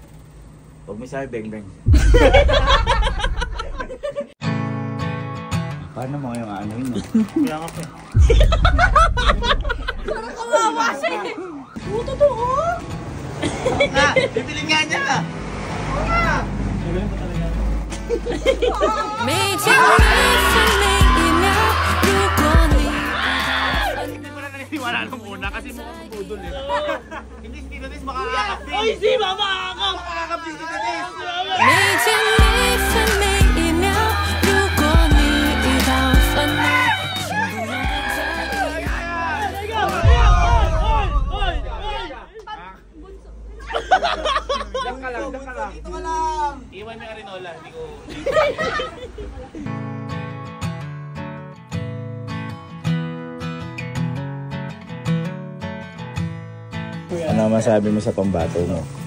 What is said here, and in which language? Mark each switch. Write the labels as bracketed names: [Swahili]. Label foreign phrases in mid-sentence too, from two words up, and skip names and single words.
[Filipino] Huwag mo sabi, beng-beng. Paano mo yung ano yun? Kaya nga po. Parang kawawa siya eh. Oo, totoo. Bibilin nga niya! Sige po talaga. [Chinese] 每天每分每一秒，如果你 [Filipino] Manalo muna kasi mukhang budol eh. Hindi si Tito Des makakakap din. Uy, si Mama kakap! Makakakap din si Tito Des. [Chinese] 每天每分每一秒，如果你遇到烦恼，请不用太在意。 [Filipino] Diyan ka lang. Dito ka lang. Iwan mo yung Arinola. Hindi ko... Ano masabi mo sa pambato mo?